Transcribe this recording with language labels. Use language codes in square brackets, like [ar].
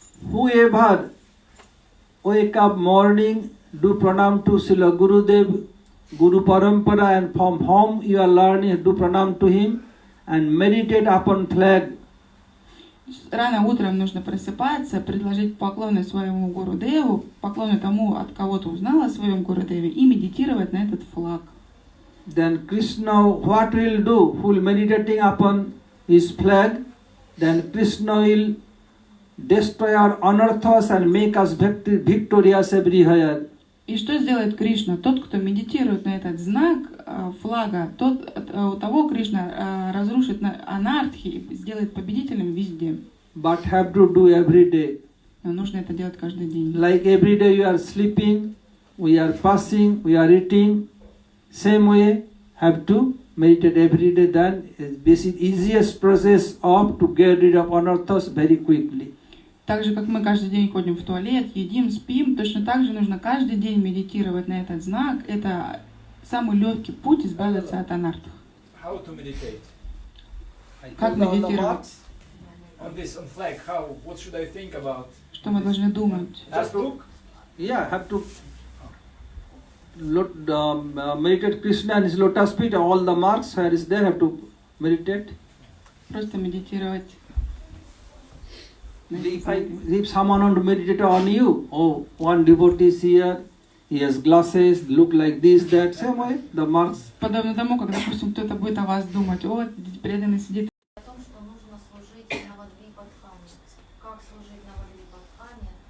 [en] Whoever wake up morning, do pranam to Srila Gurudev, Guru Parampara, and from whom you are learning, do pranam to him and meditate upon flag. [ru] Рано утром нужно просыпаться, предложить поклоны своему Гурудеву, поклоны тому, от кого ты узнал о своем Гурудеве, и медитировать на этот флаг. [en] Then Krishna, what will do? Who will meditating upon his flag? Then Krishna will destroy our anarthas and make us victorious everywhere. [ru] И что сделает Кришна? Тот, кто медитирует на этот знак флага, у того Кришна разрушит анартхи и сделает победителем везде. [en] But have to do every day. [ru] Но нужно это делать каждый день. [en] Like every day you are sleeping, we are passing, we are eating. Same way, have to meditate every day. Then this is easiest process of to get rid of anarthas very quickly. [ru] Так же, как мы каждый день ходим в туалет, едим, спим, точно так же нужно каждый день медитировать на этот знак. Это самый легкий путь избавиться от анартх. [en] How to meditate? [ru] Как медитировать? [en] On this, on flag, how? What should I think about? [ru] Что мы должны думать? [en] Just look. Yeah, have to meditate Krishna and his lotus feet, all the marks where is there, have to meditate. [ru] Просто медитировать. [en] If someone want to meditate on you, oh, one devotee is here, he has glasses, look like this, that, same way, the marks. [ru] Подобно тому, как, допустим, кто-то будет о вас думать, о, преданный сидит. О том, что нужно служить на Мадхаве. Как служить на Мадхаве?